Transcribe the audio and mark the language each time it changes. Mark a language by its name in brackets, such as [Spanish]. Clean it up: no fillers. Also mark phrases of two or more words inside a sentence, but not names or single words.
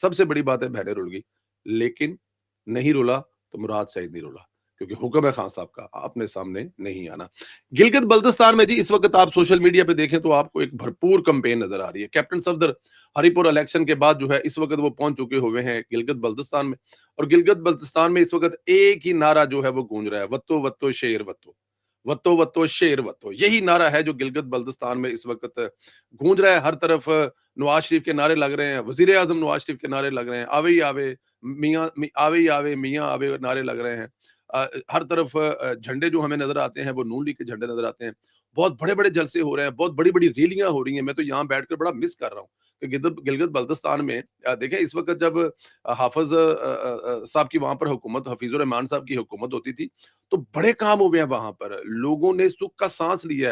[Urdu] سب سے بڑی بات ہے بہنیں رل گئی، لیکن نہیں رلا تو مراد سعید نہیں رلا، کیونکہ حکم ہے خان صاحب کا اپنے سامنے نہیں آنا۔ گلگت بلتستان میں جی اس وقت آپ سوشل میڈیا پہ دیکھیں تو آپ کو ایک بھرپور کمپین نظر آ رہی ہے۔ کیپٹن صفدر ہری پور الیکشن کے بعد جو ہے اس وقت وہ پہنچ چکے ہوئے ہیں گلگت بلتستان میں، اور گلگت بلتستان میں اس وقت ایک ہی نعرہ جو ہے وہ گونج رہا ہے، [Punjabi] وتو وتو شیر وتو، وتو وتو شیر وتو، [Urdu] یہی نعرہ ہے جو گلگت بلتستان میں اس وقت گونج رہا ہے۔ ہر طرف نواز شریف کے نعرے لگ رہے ہیں، وزیر اعظم نواز شریف کے نعرے لگ رہے ہیں، [Punjabi] آوے ہی آوے میاں، آوے ہی آوے میاں آوے [Urdu] نعرے لگ رہے ہیں۔ ہر طرف جھنڈے جو ہمیں نظر آتے ہیں وہ نون لیگ کے جھنڈے نظر آتے ہیں۔ بہت بڑے بڑے جلسے ہو رہے ہیں، بہت بڑی بڑی ریلیاں ہو رہی ہیں۔ میں تو یہاں بیٹھ کر بڑا مس کر رہا ہوں کہ گلگت بلتستان میں دیکھیں اس وقت جب حافظ صاحب کی وہاں پر حکومت، حفیظ الرحمان صاحب کی حکومت ہوتی تھی، تو بڑے کام ہوئے ہیں وہاں پر، لوگوں نے سکھ کا سانس لیا ہے۔